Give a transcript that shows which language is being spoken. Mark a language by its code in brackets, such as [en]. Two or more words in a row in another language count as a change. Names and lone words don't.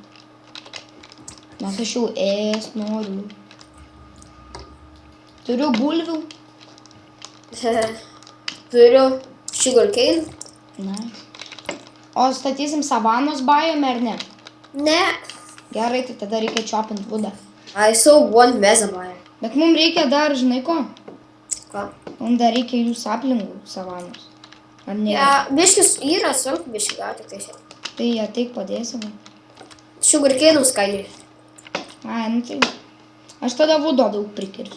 [lt] Nes aš jau noriu. Turiu bulvių. Turiu sugarcane. Nice. O statysim savanos biome ar ne? Ne. Gerai, tai tada reikia choppint vudą. [en] I saw one mezaboje. [lt] Bet mums reikia dar, žinai ko? Ką? Mums dar reikia jų saplingų savanos. Ar ne? Ja, biškis yra sunku biškį gauti tai šiandien. Tai ateik padėsime. Sugarcane skaidžiai. Ai, nu tai. Aš tada vudo daug prikirsiu.